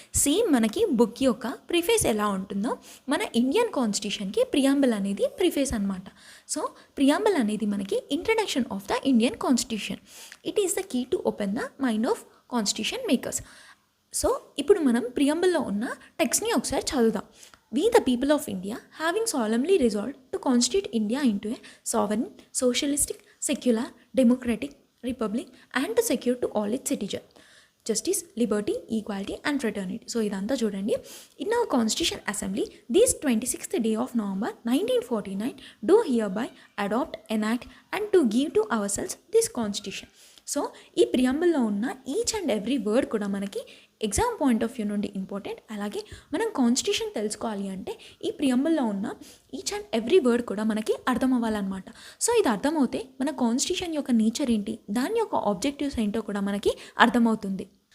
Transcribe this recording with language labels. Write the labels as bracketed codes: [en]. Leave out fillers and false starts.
[te] Same మనకి book యొక్క preface ఎలా ఉంటుందో మన ఇండియన్ కాన్స్టిట్యూషన్కి ప్రియంబల్ అనేది ప్రిఫేస్ అనమాట. సో ప్రియంబల్ అనేది మనకి [en] Introduction of the Indian constitution. It is the key to open the mind of constitution makers. [te] So ఇప్పుడు మనం ప్రియంబల్లో ఉన్న టెక్స్ట్ని ఒకసారి చదువుదాం. [en] We the people of India having solemnly resolved to constitute India into a sovereign, socialistic, secular, democratic republic and to secure to all its citizens justice, liberty, equality and fraternity. So [te] idantha chudandi, [en] in our constitution assembly this 26th day of November 1949 do hereby adopt, enact and to give to ourselves this constitution. [te] So ఈ ప్రియంబల్లో ఉన్న [en] each and every word [te] కూడా మనకి exam point of view నుండి important. అలాగే మనం constitution తెలుసుకోవాలి అంటే ఈ ప్రియంబల్లో ఉన్న [en] each and every word [te] కూడా మనకి అర్థం అవ్వాలన్నమాట. సో ఇది అర్థమవుతే మన కాన్స్టిట్యూషన్ యొక్క నేచర్ ఏంటి, దాని యొక్క ఆబ్జెక్టివ్స్ ఏంటో కూడా మనకి అర్థమవుతుంది.